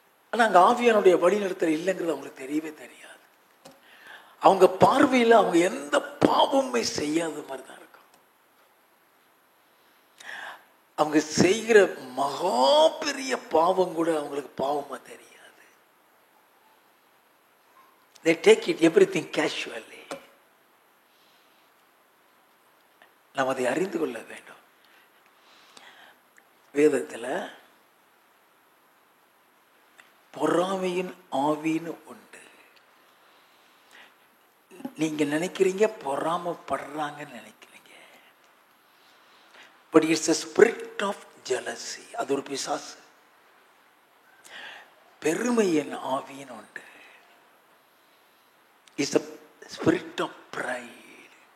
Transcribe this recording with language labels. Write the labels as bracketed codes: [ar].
[ta] ஆனா அங்க ஆவியானுடைய வழி நடத்தல் இல்லைங்கிறது அவங்களுக்கு தெரியவே தெரியாது. அவங்க பார்வையில் அவங்க எந்த பாவமே செய்யாத மாதிரி தான் இருக்கும். அவங்க செய்கிற மகா பெரிய பாவம் கூட அவங்களுக்கு பாவமா தெரியாது. [en] They take it everything casually. [ta] நாம் அதை அறிந்து கொள்ள வேண்டும். வேதத்தில் பொறாமையின் ஆவின்னு உண்டு. நீங்க நினைக்கிறீங்க பொறாமப்படுறாங்கன்னு நினைக்கிறீங்க. [en] But it's a spirit of jealousy. [ta] அது ஒரு பிசாசு. பெருமையின் ஆவின்னு உண்டு. [en] It's a spirit of pride.